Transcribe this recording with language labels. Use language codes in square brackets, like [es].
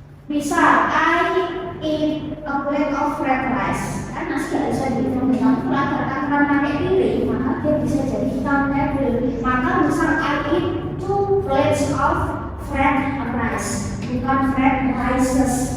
[id] Misal, [en] I eat a plate of fried rice. [id] Kan nasi nggak bisa dihitung dengan pula takaran pakai piring, maka dia bisa jadi countable. Maka misal [en] I eat 2 plates of fried rice, [id] bukan [en] fried rices.